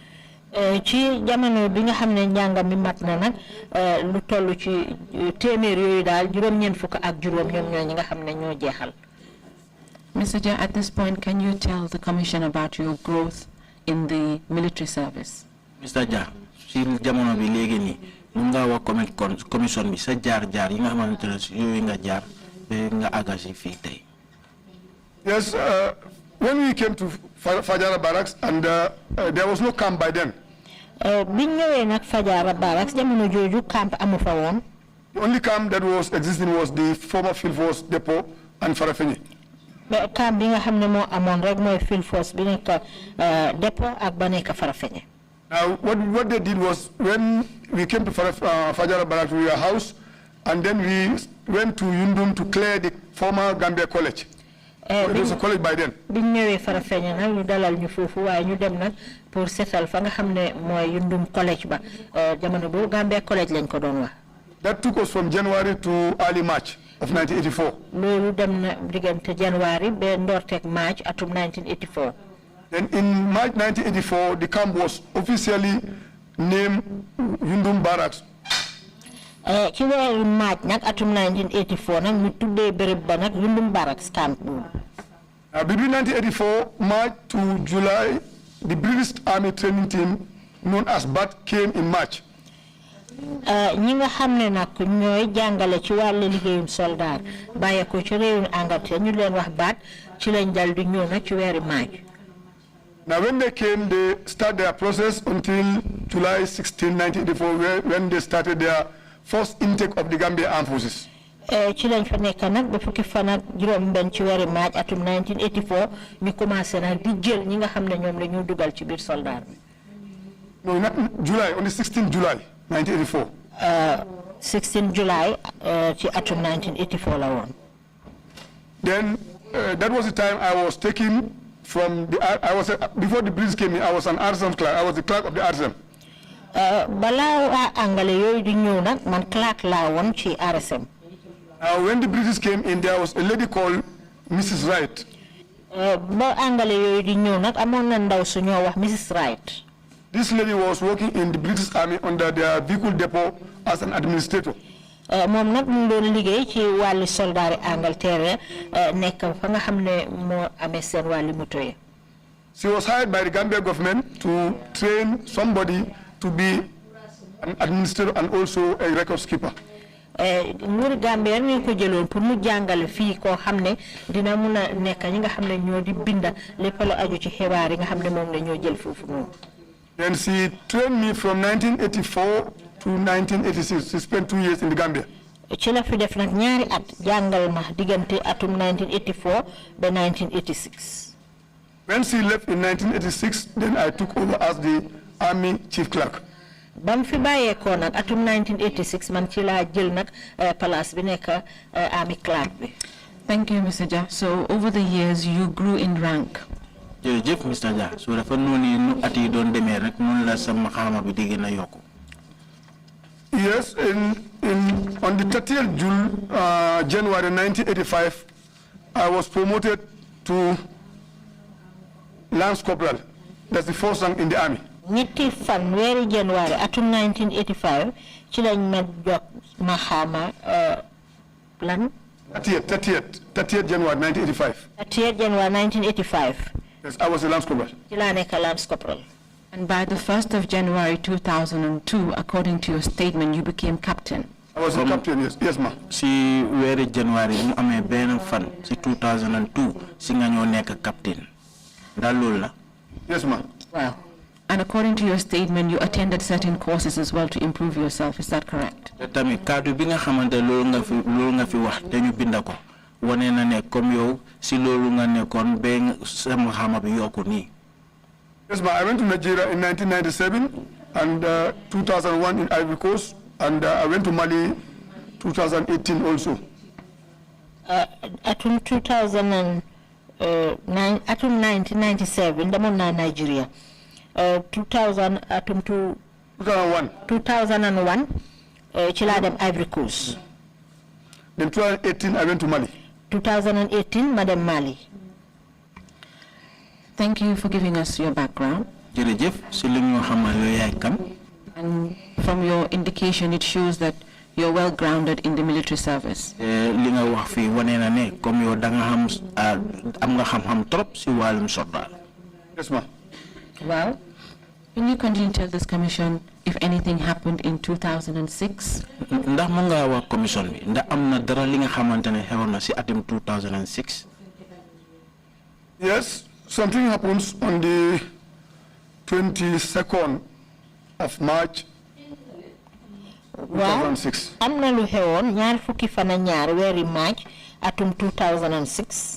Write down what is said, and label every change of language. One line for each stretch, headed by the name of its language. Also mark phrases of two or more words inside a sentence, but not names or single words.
Wolof: ci jamono bi nga xam ne njàngam mi mat na nag lu toll ci téeméer yooyu daal juróom-ñeent fukk ak juróom ñoom ñoo ñi nga xam ne ñoo jeexal.
English: Mr. Jah, at this point, can you tell the commission about your growth in the military service?
Wolof: Mr. Jah, si jamono bi léegi nii mun nga wax commission bi sa jaar-jaar yi nga xamante ne yooyu nga jaar nga àgga si fii tey.
English: Yes, when we came to Fajara Barracks, and there was no camp by then.
Wolof: biñ ñëwee nag Fajara Barracks jamono jooju camp amu fa woon.
English: The only camp that was existing was the former Field Force Depot and Farafenni.
Wolof: camp bi nga xam ne moo amoon rek mooy Field Force bi nekk Depot ak ba nekk Farafenni.
English: Now, what they did was, when we came to Fajara Barracks, we were housed, and then we went to Yundum to clear the former Gambia College. It was a college by then.
Wolof: biñ ñëwee Farafenni nag ñu dalal ñu foofu waaye ñu dem nag pour setal fa nga xam ne mooy Yundum College ba jamono boobu Gambia College lañ ko doon wax.
English: That took us from January to early March of 1984.
Wolof: loolu dem na diggante January ba ndoorteeg March atum 1984.
English: Then in March 1984, the camp was officially named Yundum Barracks.
Wolof: ci weeru March nag atum 1984 nag ñu tuddee béréb ba nag Yundum Barracks camp boobu.
English: Between 1984 March to July, the British Army training team known as BAT came in March.
Wolof: ñi nga xam ne nag ñooy jàngale ci wàllu liggéeyum soldat bàyyi ko ci réewum Angleterre ñu leen wax BAT ci lañ dal di ñëw nag ci weeru March.
English: Now when they came, they started their process until July 16, 1984, when they started their first intake of the Gambia Armed Forces.
Wolof: ci lañ fa nekk nag ba fukki fan ak juróom benn ci weeri maaj atum 1984 ñu commencé nag di jël ñi nga xam ne ñoom la ñu dugal ci biir soldat bi.
English: No, not July, on the 16th July, 1984.
Wolof: 16 July ci atum 1984 la woon.
English: Then that was the time I was taken from the, before the British came in, I was an RSM clerk, I was the clerk of the RSM.
Wolof: balaa waa angale yooyu di ñëw nag man clerk laa woon ci RSM.
English: When the British came in, there was a lady called Mrs. Wright.
Wolof: ba angale yooyu di ñëw nag amoon na ndaw su ñoo wax Mrs. Wright.
English: This lady was working in the British Army under their vehicle depot as an administrator.
Wolof: moom nag mu doon liggéey ci wàlli soldaari Angleterre nekk fa nga xam ne moo amee seen wàlli moto yi.
English: She was hired by the Gambia government to train somebody to be an administrator and also a records keeper.
Wolof: nguuri Gambia ñu ko jëloon pour mu jàngale fii koo xam ne dina mun a nekk ñi nga xam ne ñoo di binda lépp lu aju ci xibaar yi nga xam ne moom la ñoo jël foofu noonu.
English: Then she trained me from 1984 to 1986. She spent 2 years in the Gambia.
Wolof: ci la fi def nag ñaari at jàngal ma diggante atum 1984 ba 1986.
English: When she left in 1986, then I took over as the Army Chief Clerk.
Wolof: bam fi bàyyeekoo nag atum 1986 man ci laa jël nag place bi nekk
English: Army Clerk
Wolof: bi.
English: Thank you, Mr. Jah. So over the years, you grew in rank.
Wolof: jërëjëf Mr. Jah so dafa noonu nu at yi doon demee rek noonu la sama xaama bi di gën a yokku.
English: Yes, on the 30th January 1985, I was promoted to Lance Corporal. That's the first rank in the army.
Wolof: ñetti fan weeri January atum 1985 ci lañ ma jox ma xaama lan.
English: 30th January 1985. 30th January 1985. Yes, I was a Lance Corporal.
Wolof: ci laa nekk
English: Lance Corporal. And by the 1st of January 2002, according to your statement, you became captain. I was a captain, yes, ma'am.
Wolof: si weeri January mu amee benn fan si 2002 si nga ñoo nekk captain ndax loolu la.
English: Yes, ma'am. Wow. And according to your statement, you attended certain courses as well to improve yourself. Is that correct?
Wolof: te tamit kaddu bi nga xamante loolu nga fi wax te ñu binda ko wane na ne comme yow si loolu nga nekkoon ba sama xama bi yokku nii.
English: Yes, ma'am. I went to Nigeria in 1997 and 2001 in Ivory Coast, and I went to Mali 2018 also.
Wolof: Atum 2009 atum 1997 demoon naa Nigeria. 2001 ci laa dem Ivory Coast.
English: Then 2018 I went to Mali.
Wolof: 2018 ma dem Mali.
English: Thank you for giving us your background.
Wolof: jërëjëf si li ñu xamal yow yaay kan.
English: And from your indication, it shows that you're well grounded in the military service.
Wolof: li nga wax fii wane na ne comme yow da nga xam am nga xam-xam trop si wàllum soldat.
English: Yes, ma'am. Wow. Can you continue to tell this commission if anything happened in 2006?
Wolof: ndax mu nga wax commission bi ndax am na dara li nga xamante ne xewoon na si atum 2006.
English: Yes, something happens on the 22nd of March 2006.
Wolof: am na lu xewoon ñaar fukki fan ak ñaar weeri March atum 2006.